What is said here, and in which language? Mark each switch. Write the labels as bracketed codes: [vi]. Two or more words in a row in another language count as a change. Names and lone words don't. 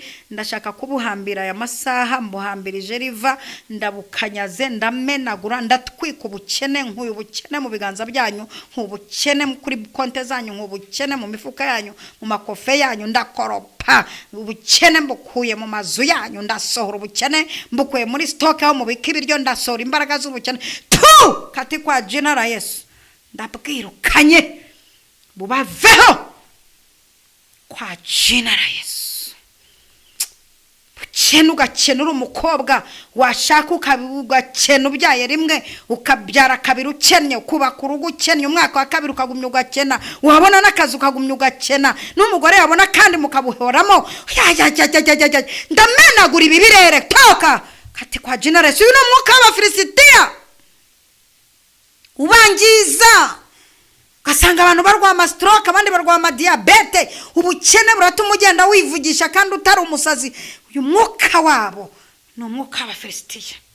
[rw] Ndashaka kubuhambira aya masaha, mbuhambirije riva, ndabukanyaze, ndamenagura, ndatwika ubukene, nk'uyu bukene mu biganza byanyu, nk'ubukene kuri konte zanyu, nk'ubukene mu mifuka yanyu, mu makofe yanyu, ndakoropa ubukene mbukuye mu mazu yanyu, ndasohora ubukene mbukuye muri stock aho mubika ibiryo, ndasohora imbaraga z'ubukene [sw] kati kwa jina la Yesu. [rw] Ndabwirukanye bubaveho [sw] kwa jina la Yesu. [rw] Bukene ugakenura umukobwa washaka ukabugakena ubyaye rimwe ukabyara kabiri ukennye, ukubaka urugo ukennye, umwaka wa kabiri ukagumya ugakena, wabona n'akazi ukagumya ugakena, n'umugore yabona kandi mukabuhoramo. Ndamenagura ibi birere [sw] toka kati kwa jina la Yesu. [rw] Uyu ni umwuka w'abafilisitiya ubangiza. Ugasanga abantu barwama stroke, abandi barwama diabete. Ubukene buratuma ugenda wivugisha kandi utari umusazi. Uyu mwuka wabo ni umwuka w'abafilisitiya.